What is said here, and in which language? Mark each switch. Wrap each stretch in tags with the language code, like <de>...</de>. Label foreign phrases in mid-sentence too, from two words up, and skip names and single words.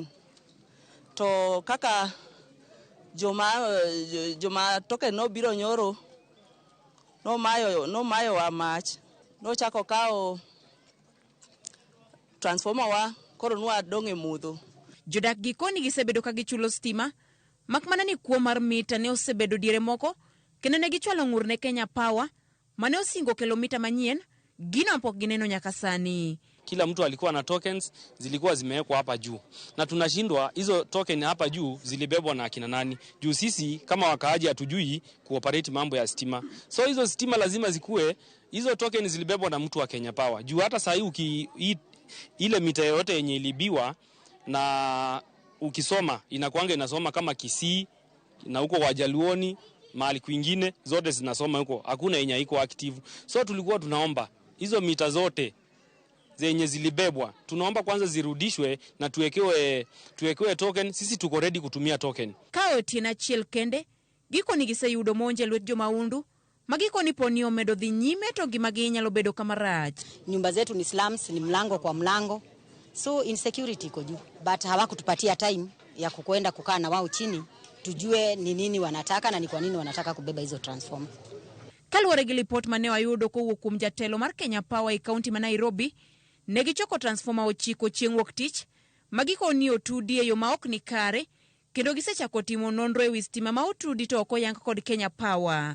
<luo>To kaka joma token no biro nyoro, no mayo wa mach, no chako kao transformer wa, koro nwa dong' e mudho. Jodak gikoni gisebedo ka gichulo stima, makmana ni kuo mar mita ne osebedo diere moko, kendo ne gichwalo ng'ur ne Kenya Power, mane osingo kilomita manyien, gino pok gineno nyaka sani.</luo> <sw>Kila mtu alikuwa na tokens, zilikuwa zimewekwa hapa juu. Na tunashindwa hizo token hapa juu zilibebwa na akina nani. Juu sisi kama wakaaji hatujui kuoperate mambo ya stima. So hizo stima lazima zikue, hizo token zilibebwa na mtu wa Kenya Power. Juu hata saa hii ile mita yote yenye ilibiwa na ukisoma inasoma kama Kisii na huko Wajaluoni, mahali kwingine zote zinasoma huko. Hakuna yenye iko active. So tulikuwa tunaomba hizo mita zote zenye zilibebwa, tunaomba kwanza zirudishwe na tuwekewe token. Sisi tuko ready kutumia token.</sw> <luo>Kao tina chiel kende, giko ni giseyudo monje lwet jo maundu, magiko ni poni omedo dhi nyime to gimagi inyalo bedo kamarach.</luo> <sw>Nyumba zetu ni slums, ni mlango kwa mlango. So insecurity iko juu. But hawakutupatia time ya kukwenda kukaa na wao chini, tujue ni nini wanataka na ni kwa nini wanataka kubeba hizo transformer.</sw> <luo>Kaluwore gi report mane wayudo kowuok kuom jatelo mar Kenya Power e kaunti ma Nairobi, ne gichoko transformer 9 chieng' wuok tich, magikoni otudi e yo ma ok ni kare, kendo gisechako timo nonro e wi stima ma otudi to ok oyang kod Kenya Power.</luo>